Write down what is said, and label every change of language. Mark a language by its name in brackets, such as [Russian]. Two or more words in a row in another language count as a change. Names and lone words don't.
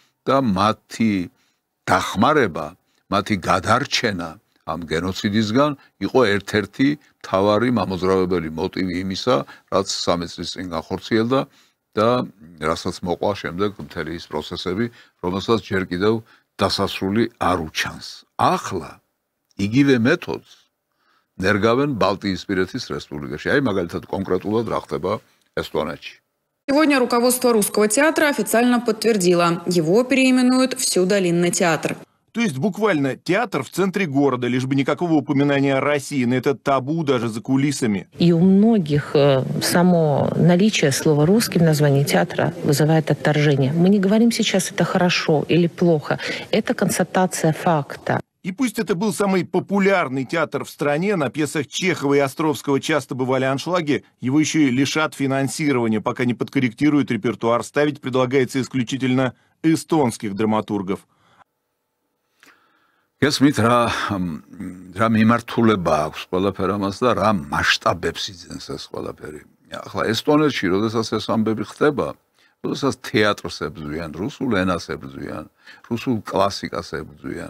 [Georgian] და მათი დახმარება, მათი გადარჩენა ამ გენოციდისგან იყო ერთ-ერთი მთავარი მამოძრავებელი მოტივი იმისა, რაც 13 წლის წინ განხორციელდა და რასაც მოყვა შემდეგ მთელი ის პროცესები, რომელსაც ჯერ კიდევ დასასრული არ უჩანს. ახლა იგივე მეთოდს ნერგავენ ბალტიისპირეთის რესპუბლიკაში. აი მაგალითად კონკრეტულად რა ხდება ესტონეთში. [Russian] Сегодня руководство Русского театра официально подтвердило, его переименуют в Сюдалинный театр. То есть буквально театр в центре города, лишь бы никакого упоминания России, но это табу даже за кулисами. И у многих само наличие слова «русский» в названии театра вызывает отторжение. Мы не говорим сейчас, это хорошо или плохо. Это констатация факта. И пусть это был самый популярный театр в стране, на пьесах Чехова и Островского часто бывали аншлаги, его еще и лишат финансирования, пока не подкорректируют репертуар. Ставить предлагается исключительно эстонских драматургов. [Georgian] გესმით რა მიმართულება აქვს ყველაფერ ამას და რა მასშტაბებს იძენს ეს ყველაფერი. ახლა ესტონეთში, როდესაც ეს ამბები ხდება, როდესაც თეატრს ებრძვიან, რუსულ ენას ებრძვიან, რუსულ კლასიკას ებრძვიან.